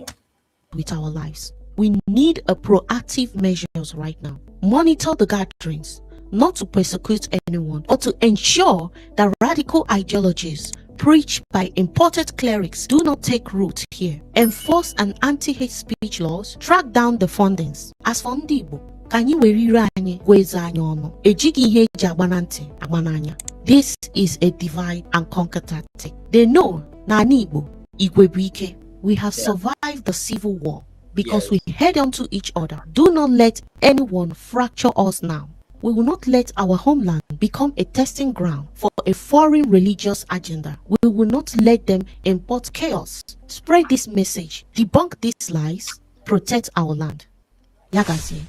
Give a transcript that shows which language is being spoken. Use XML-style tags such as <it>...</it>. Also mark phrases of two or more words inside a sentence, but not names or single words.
<en>With our lives, we need a proactive measures right now. Monitor the gatherings, not to persecute anyone, but to ensure that radical ideologies preached by imported clerics do not take root here. Enforce an anti-hate speech laws, track down the fundings. As for</en> <ig>ndị Igbo, ka anyị were ire anyị gweze anyị ọnụ. Ejighị ihe eji agbana ntị agbana anya.</ig> <en>This is a divide and conquer tactic. They know</en> <ig>na anyị Igbo, Igwe bụ ike.</ig> <en>We have survived the civil war because we head on to each other. Do not let anyone fracture us now. We will not let our homeland become a testing ground for a foreign religious agenda. We will not let them import chaos. Spread this message, debunk these lies, protect our land.</en>